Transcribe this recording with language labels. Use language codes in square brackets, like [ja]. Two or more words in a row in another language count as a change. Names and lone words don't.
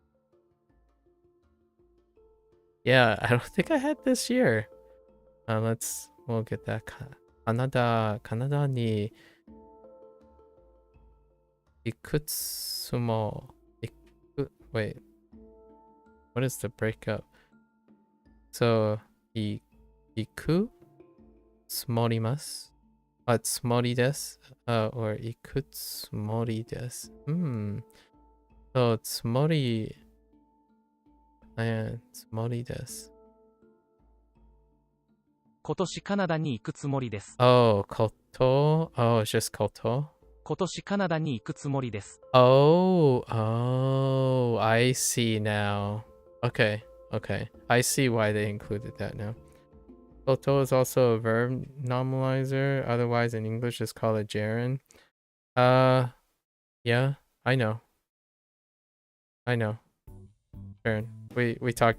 [en] Yeah, I don't think I had this year. We'll get that. Canada [ja] に行くつも. [en] Wait, what is the breakup? So, iku smorimasu. [ja] つもりです. Or 行くつもりです. So, tsumori. つもりです。今年カナダに行くつもりです。 [en] Oh, こと。Oh, it's just こと。 [ja] 今年カナダに行くつもりです。 [en] Oh, I see now. Okay. I see why they included that now. Koto is also a verb normalizer. Otherwise, in English, just call it gerund. Yeah, I know. Sure. We talked.